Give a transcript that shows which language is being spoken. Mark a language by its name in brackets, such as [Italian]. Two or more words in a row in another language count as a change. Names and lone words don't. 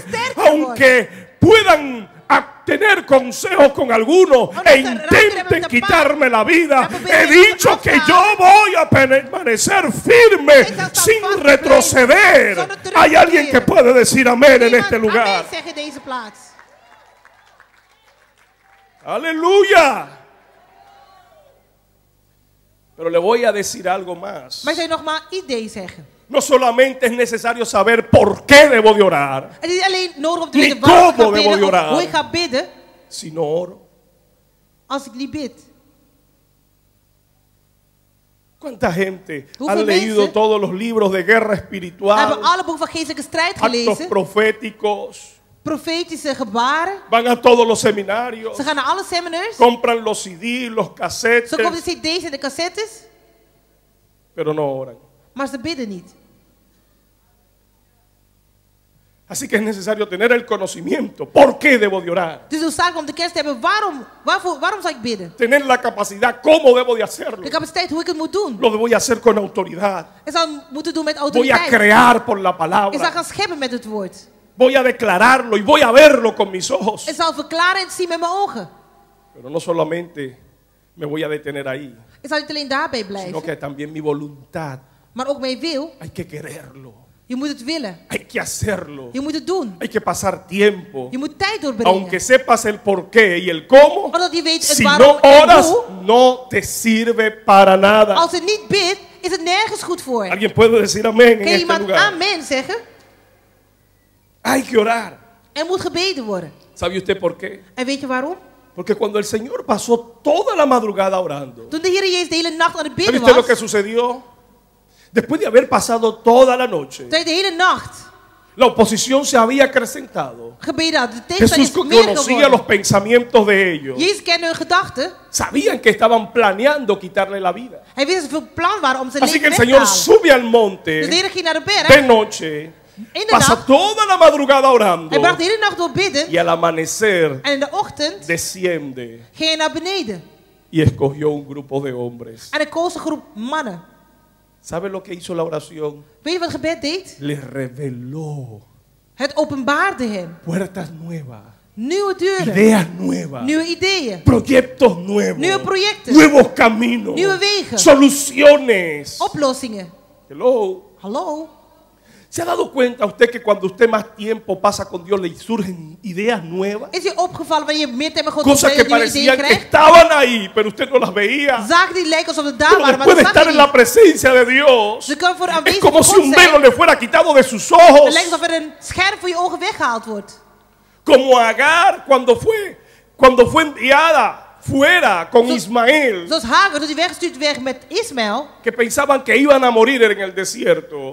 [Spanish] Aunque puedan tener consejos con algunos e intenten quitarme la vida, he dicho que yo voy a permanecer firme sin retroceder. Hay alguien que puede decir amén en este lugar. Aleluya. Pero le voy a decir algo más. [Dutch] Maar ik zou nog maar idee zeggen. [Spanish] No solamente es necesario saber por qué debo de orar, [Dutch] Het is niet alleen nodig om te [Spanish] Ni [Dutch] weten waarom ik [Spanish] cómo [Dutch] ga [Spanish] debo [Dutch] bidden [Spanish] de [Dutch] of [Spanish] orar. [Dutch] hoe ik ga bidden [Spanish] sino oro. [Dutch] als ik niet bid. [Spanish] ¿Cuánta gente [Dutch] Hoeveel [Spanish] ha leído [Dutch] mensen [Spanish] todos los libros de guerra [Dutch] We [Spanish] espiritual, [Dutch] hebben alle boeken van geestelijke strijd [Spanish] actos [Dutch] gelezen, [Spanish] proféticos, [Dutch] profetische gebaren. [Spanish] van a todos los seminarios, [Dutch] Ze gaan naar alle seminars. [Spanish] compran los CDs, los cassettes, [Dutch] Ze kopen de cd's en de cassettes, [Spanish] pero no oran? [Dutch] maar ze bidden niet. [Spanish] Así que es necesario tener el conocimiento. ¿Por qué debo de orar? [Dutch] Dus het is zaak om de kennis te hebben waarom zou ik bidden. [Spanish] Tener la capacidad, ¿cómo debo de hacerlo? [Dutch] De capaciteit hoe ik het moet doen. [Spanish] Lo voy a hacer con autoridad. [Dutch] Ik zou het moeten doen met [Spanish] Voy a [Dutch] autoriteit. [Spanish] crear por la [Dutch] Ik zou [Spanish] palabra. [Dutch] gaan scheppen met het woord. [Spanish] Voy a declararlo y voy a verlo con mis ojos. [Dutch] Ik zal verklaren en zien met mijn ogen. [Spanish] Pero no solamente me voy a detener ahí, [Dutch] Ik zal niet alleen daarbij [Spanish] sino [Dutch] blijven, [Spanish] que también mi voluntad. [Dutch] maar ook mijn wil. [Spanish] Hay que quererlo. [Dutch] Je moet het willen. [Spanish] Hay que hacerlo. [Dutch] Je moet het doen. [Spanish] Hay que pasar tiempo. [Dutch] Je moet tijd doorbrengen. [Spanish] Aunque sepas el por qué y el cómo, [Dutch] Omdat je weet het [Spanish] si [Dutch] waarom [Spanish] no [Dutch] en [Spanish] oras, [Dutch] hoe. [Spanish] no te sirve para nada. [Dutch] Als je niet bidt, is het nergens goed voor. [Spanish] Alguien puede decir amén en [Dutch] Kan je [Spanish] este [Dutch] iemand [Spanish] lugar. [Dutch] amen zeggen? [Spanish] Hay que orar. [Dutch] Er moet gebeden worden. [Spanish] ¿Sabe usted por qué? [Dutch] En weet je waarom? [Spanish] Porque cuando el Señor pasó toda la madrugada orando, [Dutch] Toen de Heer Jezus de hele nacht aan het [Spanish] ¿sabe [Dutch] bidden [Spanish] usted lo que [Dutch] was, [Spanish] sucedió? Después de haber pasado toda la noche, [Dutch] toen hij de hele nacht [Spanish] la oposición se había acrecentado. [Dutch] gebeden had, de tegenstand [Spanish] Jesús [Dutch] is meer [Spanish] conocía los [Dutch] geworden. [Spanish] pensamientos de ellos. [Dutch] Jezus kende hun gedachten. [Spanish] Sabían que estaban planeando quitarle la vida. [Dutch] Hij wist dat ze veel plan waren om zijn [Spanish] Así que [Dutch] leven [Spanish] el [Dutch] weg te [Spanish] Señor [Dutch] halen. [Spanish] sube al [Dutch] Dus de [Spanish] monte [Dutch] Heer ging naar de [Spanish] de [Dutch] berg. [Spanish] noche, [Dutch] In de [Spanish] pasa [Dutch] nacht. [Spanish] toda la madrugada orando [Dutch] Hij bracht de hele nacht door bidden. [Spanish] y al amanecer [Dutch] En in de ochtend [Spanish] desciende [Dutch] ging hij naar beneden. [Spanish] y escogió un grupo de hombres. [Dutch] En hij koos een groep mannen. [Spanish] ¿Sabe lo que hizo la oración? [Dutch] Weet je wat het gebed deed? [Spanish] Le reveló [Dutch] Het openbaarde hem. [Spanish] puertas nuevas, [Dutch] Nieuwe deuren. [Spanish] ideas nuevas, [Dutch] Nieuwe ideeën. [Spanish] proyectos nuevos, [Dutch] Nieuwe projecten. [Spanish] nuevos caminos, [Dutch] Nieuwe wegen. [Spanish] soluciones. [Dutch] Oplossingen. [English] Hello. [Dutch] Hallo? [Spanish] ¿Se ha dado cuenta usted que cuando usted más tiempo pasa con Dios le surgen ideas nuevas? [Dutch] Is je opgevallen wanneer je meer tijd met God [Spanish] Cosas que [Dutch] nieuwe ideeën [Spanish] parecían que [Dutch] krijgt? [Spanish] estaban ahí, pero usted no las veía. [Dutch] Zaken die lijken alsof het daar [Spanish] Pero [Dutch] waren, maar [Spanish] después de [Dutch] dat [Spanish] estar [Dutch] zag [Spanish] en [Dutch] je [Spanish] la [Dutch] niet. [Spanish] presencia de Dios, [Dutch] Ze kunnen voor [Spanish] es [Dutch] aanwezig [Spanish] como [Dutch] van [Spanish] si [Dutch] God [Spanish] un velo [Dutch] zijn. [Spanish] le fuera quitado de sus [Dutch] Het [Spanish] ojos. [Dutch] lijkt alsof er een scherm voor je ogen weggehaald wordt. [Spanish] Como Agar cuando fue enviada fuera con Ismael, [Dutch] Zoals Hagar, toen hij weggestuurd werd met Ismaël. [Spanish] que pensaban que iban a morir en el desierto.